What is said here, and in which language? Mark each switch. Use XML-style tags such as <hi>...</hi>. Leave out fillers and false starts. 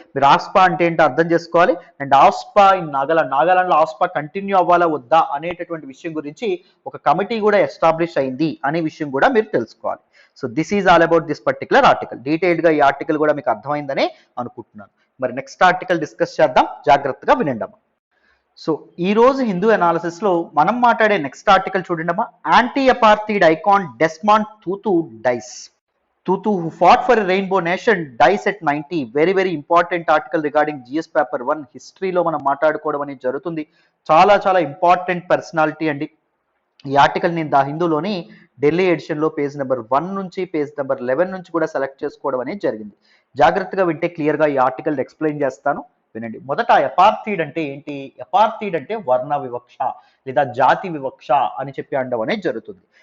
<te>మీరు ఆస్పా అంటే ఏంటో అర్థం చేసుకోవాలి. అండ్ ఆస్పా ఇన్ నాగాలాండ్ లో ఆస్పా కంటిన్యూ అవ్వాలా వద్దా అనేటటువంటి విషయం గురించి ఒక కమిటీ కూడా ఎస్టాబ్లిష్ అయింది అనే విషయం కూడా మీరు తెలుసుకోవాలి.</te> <en>So this is all about this particular article.</en> <te>Detailed గా ఈ ఆర్టికల్ కూడా మీకు అర్థమైందనే అనుకుంటున్నాను. మరి నెక్స్ట్ ఆర్టికల్ డిస్కస్ చేద్దాం, జాగ్రత్తగా వినండమ్మా. సో ఈ రోజు హిందూ అనాలిసిస్ లో మనం మాట్లాడే నెక్స్ట్ ఆర్టికల్ చూడండమ్మా.</te> <en>Anti apartheid icon Desmond Tutu dies. Tutu, who fought for a rainbow nation, dies at 90. Very very important article regarding GS paper 1 history</en> <te>లో మనం మాట్లాడుకోవడం అనేది జరుగుతుంది. చాలా చాలా ఇంపార్టెంట్ పర్సనాలిటీ అండి. ఈ ఆర్టికల్ నేను ద హిందూలోని ఢిల్లీ ఎడిషన్ లో పేజ్ నెంబర్ 1 నుంచి పేజ్ నెంబర్ 11 నుంచి కూడా సెలెక్ట్ చేసుకోవడం అనేది జరిగింది. జాగ్రత్తగా వింటే క్లియర్ గా ఈ ఆర్టికల్ ఎక్స్ప్లెయిన్ చేస్తాను, వినండి. మొదట అపార్థైడ్ అంటే ఏంటి? అపార్థైడ్ అంటే వర్ణ వివక్ష లేదా జాతి వివక్ష అని అనడం అనేది జరుగుతుంది.</te>